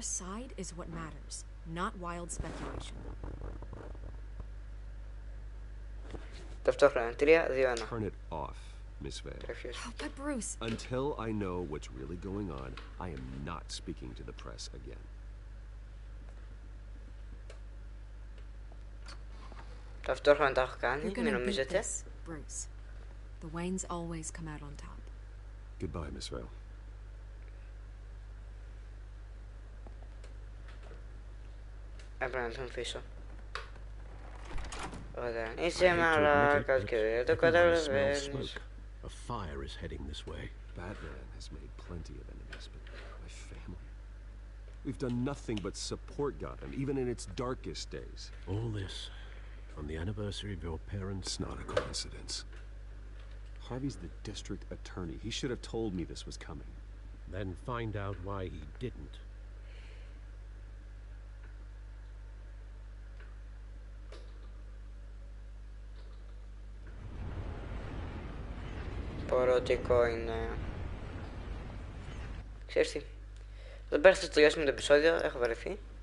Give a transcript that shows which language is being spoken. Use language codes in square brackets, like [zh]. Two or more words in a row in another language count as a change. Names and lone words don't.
[en] Your side is what matters, not wild speculation. [el] Ταυτόχρονα, 3, 2, 1. [en] Turn it off, Miss Vale. Oh, but Bruce... Until I know what's really going on, I am not speaking to the press again. [el] Ταυτόχρονα τα έχω κάνει, [en] You're [el] μην [en] gonna beat [el] νομίζετε. [en] this, Bruce. The Waynes always come out on top. Goodbye, Miss Vale. [el] Έπρεπε να τον αφήσω. Ωραία. Είσαι μαλάκας και δεν το καταλαβαίνεις. [en] A fire is heading this way. Batman has made plenty of enemies, but my family... We've done nothing but support Gotham, even in its darkest days. All this on the anniversary of your parents. It's not a coincidence. Harvey's the district attorney. He should have told me this was coming. Then find out why he didn't. [el] Πορωτικό είναι. Ξέρεις τι, εδώ πέρα θα τελειώσουμε το επεισόδιο, έχω βαρεθεί.